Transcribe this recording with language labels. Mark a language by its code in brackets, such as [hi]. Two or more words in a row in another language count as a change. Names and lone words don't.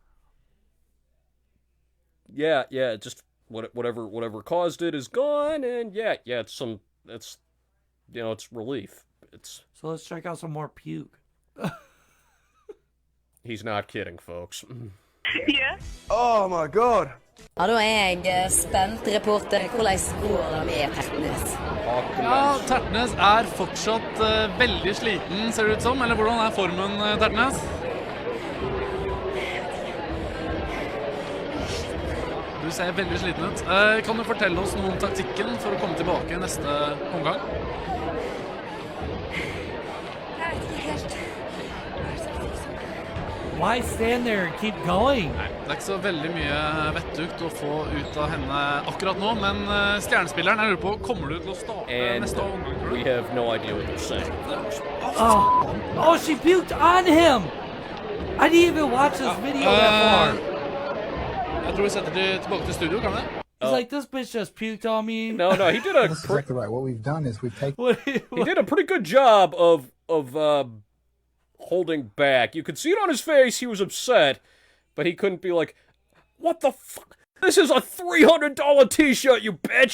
[en] Yeah, just whatever caused it is gone, and it's relief. So let's check out some more puke. He's not kidding, folks. Yeah. Oh my god. [no] Ja, da er jeg spent, reporter. Hvordan går det med Tertnes? Ja, Tertnes er fortsatt veldig sliten, ser det ut som. Eller hvordan er formen, Tertnes? Du ser veldig sliten ut. Kan du fortelle oss noe om taktikken for å komme tilbake i neste omgang? [en] Why stand there and keep going? [no] Nei, det er ikke så veldig mye vettugt å få ut av henne akkurat nå, men stjernespilleren, jeg lurer på, kommer du til å starte neste omgang? [en] We have no idea what they're saying. Oh, she puked on him! I didn't even watch this video that far. [no] Jeg tror vi setter tilbake til studio, kan vi? [en] He's like, this bitch just puked on me. No, he did a... That's exactly right. What we've done is we've taken... He did a pretty good job of holding back. You could see it on his face. He was upset, but he couldn't be like, what the fuck? This is a $300 t-shirt, you bitch.